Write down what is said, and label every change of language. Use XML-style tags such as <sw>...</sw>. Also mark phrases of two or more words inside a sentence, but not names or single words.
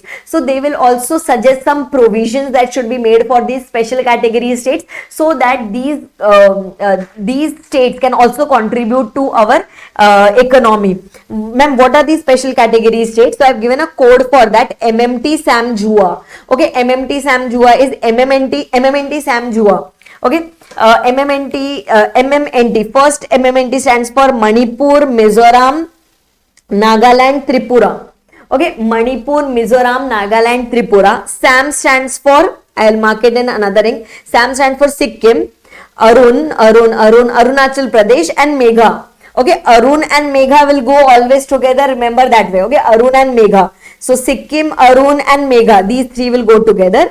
<en>So they will also suggest some provisions that should be made for these special category states, so that these states can also contribute to our economy. Ma'am, what are these special category states? So I have given a code for that, MMT Sam Jua. Okay, MMT Sam Jua is MMNT Sam Jua. Okay, MMNT, first MMNT stands for Manipur, Mizoram, Nagaland, Tripura. Okay, Manipur, Mizoram, Nagaland, Tripura. SAM stands for, I will mark it in another ring. SAM stands for Sikkim, Arunachal Pradesh and Megha. Okay, Arun and Megha will go always together, remember that way. Okay, Arun and Megha. So Sikkim, Arun and Megha, these three will go together.</en>